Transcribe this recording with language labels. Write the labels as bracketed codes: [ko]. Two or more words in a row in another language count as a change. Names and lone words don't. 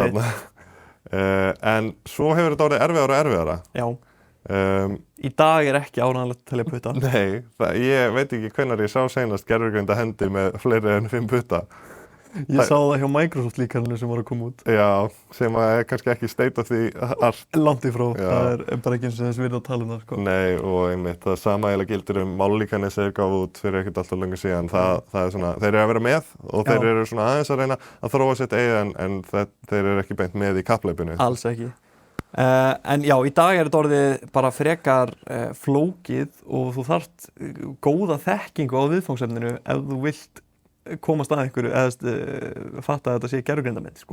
[is] En svo hefur þetta orðið erfiðara og erfiðara. Já. Í dag ekki ánægilegt til að putta. Nei, ég veit ekki hvenær ég sá seinast gervigreinda hendi með fleiri en 5 putta. Ég sá það hjá Microsoft líkaninu sem var að koma út. Já, sem kannski ekki [en] state of the art. [is] Langt í frá, það er bara ekki eins og þess virði að tala um það, sko. Nei, og einmitt, það sama eiginlega gildir mállíkanið sem þeir gáfu út fyrir ekkert alltaf lengur síðan. Það er svona, þeir eru að vera með og þeir eru svona aðeins að reyna að þróa sitt eigið en þeir eru ekki beint með í kapphlaupinu. Alls ekki. En já, í dag þetta orðið bara frekar flókið og þú þarft góða þekkingu á viðfangsefninu ef þú vilt komast að einhverju eða fatta að þetta sé gervigreindamynd, sko.